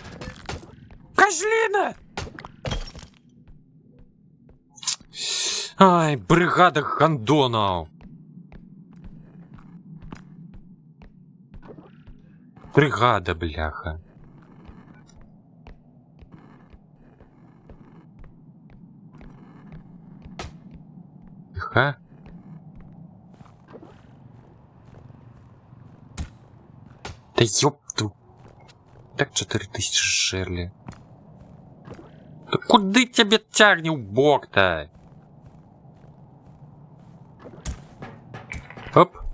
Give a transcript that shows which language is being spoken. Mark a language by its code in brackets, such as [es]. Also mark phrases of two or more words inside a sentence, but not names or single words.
[ru] Козлина! Ай, бригада гандонов! Бригада, бляха. Тихо. Да ёпту. Так 4000 Шерли. Да куды тебе тягни в бок-то? Оп.